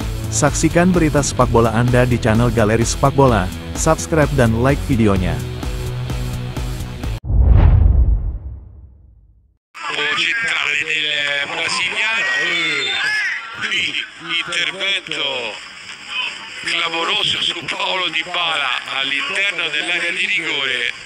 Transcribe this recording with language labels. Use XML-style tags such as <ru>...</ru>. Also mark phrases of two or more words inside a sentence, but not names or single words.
<id>Saksikan berita sepak bola Anda di channel Galeri Sepak Bola, subscribe dan like videonya.</id> <it>Centrale del brasiliano, intervento clamoroso su Paulo Dybala all'interno dell'area di rigore.</it>